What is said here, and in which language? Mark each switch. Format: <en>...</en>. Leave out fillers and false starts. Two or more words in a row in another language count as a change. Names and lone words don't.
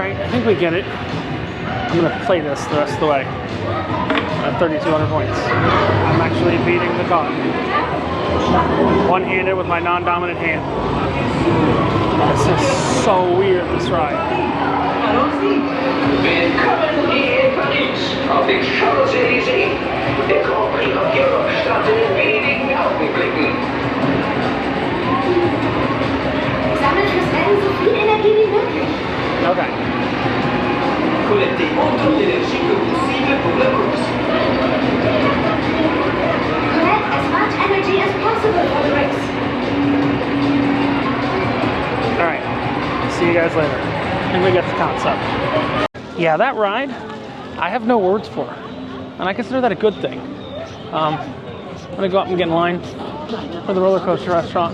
<en>think we get it. I'm gonna play this the rest of the way. At 3,200 points. I'm actually beating the car. One-handed with my non-dominant hand. This is so weird, this ride.</en> <de>Willkommen hier in Paris, auf den Champs-Élysées. Der Grand Prix of Europe startet in wenigen Augenblicken. Sammelt fürs Rennen so viel Energie wie möglich. Okay.</de> <fr>Collectez autant d'énergie que possible pour la course.</fr> <en>Collect as much energy as possible for the race. Alright. See you guys later. I think we get the concept. Yeah, that ride, I have no words for. And I consider that a good thing. I'm gonna go up and get in line for the roller coaster restaurant.</en>